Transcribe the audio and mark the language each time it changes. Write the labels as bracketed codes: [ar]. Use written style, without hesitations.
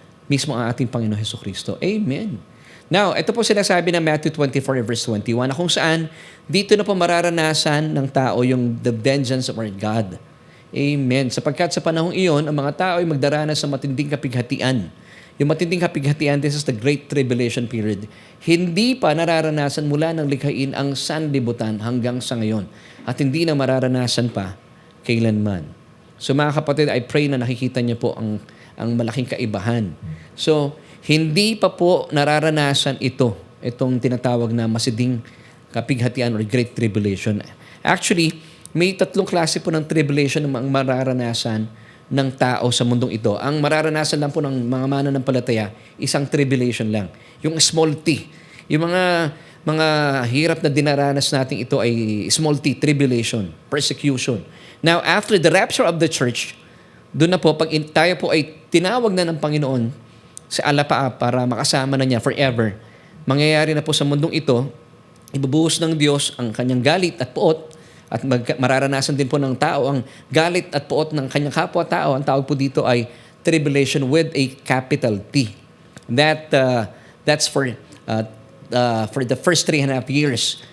[tl] Mismo ang ating Panginoon Hesukristo. Amen. Now, ito po sinasabi ng Matthew 24 verse 21 na kung saan dito na po mararanasan ng tao yung [en] the vengeance of our God. [tl] Amen. Sapagkat sa panahong iyon, ang mga tao ay magdaranas sa matinding kapighatian. Yung matinding kapighatian, [en] this is the Great Tribulation period. [tl] Hindi pa nararanasan mula ng likhain ang sanlibutan hanggang sa ngayon. At hindi na mararanasan pa kailanman. So mga kapatid, [en] I pray [tl] na nakikita niyo po ang malaking kaibahan. So, hindi pa po nararanasan itong tinatawag na masiding kapighatian or Great Tribulation. Actually, may tatlong klase po ng tribulation na mararanasan ng tao sa mundong ito. Ang mararanasan lang po ng mga mananampalataya, isang tribulation lang. Yung small t. Yung mga hirap na dinaranas natin ito ay small t, tribulation, persecution. Now, [en] after the rapture of the church, [tl] doon na po, pag tayo po ay tinawag na ng Panginoon sa alapaap para makasama na niya forever, mangyayari na po sa mundong ito, ibubuhos ng Diyos ang kanyang galit at puot at mararanasan din po ng tao ang galit at puot ng kanyang kapwa-tao. Ang tawag po dito ay tribulation [en] with a capital T. That's for the first 3.5 years.